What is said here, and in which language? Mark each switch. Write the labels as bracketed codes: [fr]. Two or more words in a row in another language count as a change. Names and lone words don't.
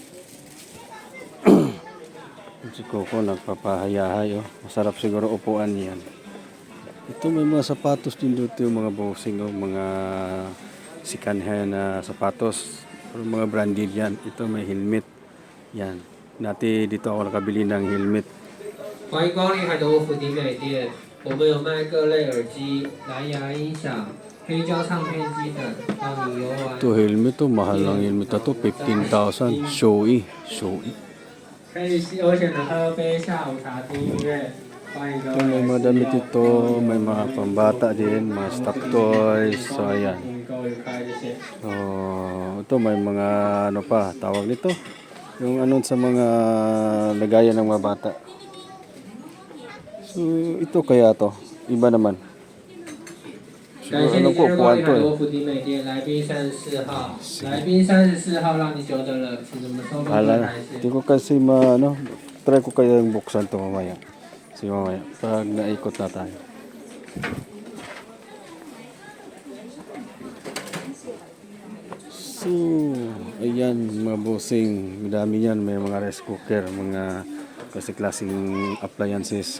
[tl] Si Coco nagpapahayahay, oh. Masarap siguro upuan niyan. Ito may mga sapatos din dito yung mga bossing, oh. Mga [en] second hand [tl] na sapatos. Pero mga branded yan. Ito may helmet. Yan. Dati dito ako nakabili ng helmet. [zh] 欢迎光临海德沃福迪美店，我们有卖各类耳机、蓝牙音响、黑胶唱片机等，让你游玩。 [tl] Ito helmet, oh. Mahal lang helmet na to. 15,000. Shoei. Shoei. [zh] 可以悠闲的喝杯下午茶，听音乐。欢迎各 [tl] Ito, may [zh] 位。 [tl] mga damit ito. May mga pambata din. Mga [en] stock toys. [tl] So, ayan. [zh] 祝你购物愉快，谢谢。 [tl] So, ito may mga ano pa, tawag nito. Yung ano sa mga lagayan ng mga bata. So, ito kaya to. Iba naman. [zh] 感 [tl] Siguro [zh] 谢 [tl] ano [zh] 你 [tl] ko, [zh] 今日光 [tl] upuan [zh] 临 [tl] to [zh] 海德 [tl] eh. [zh] 沃福迪美店，来宾34号，来宾34号让你久等了，请我们收工 [tl] Hala [zh] 后 [tl] na. [zh] 台是 [tl] Hindi ko kasi try ko kaya yung buksan to mamaya. Sige mamaya. Pag naikot na tayo. So, ayan mga bossing. Madami yan. May mga [en] rice cooker, [tl] mga klaseng appliances.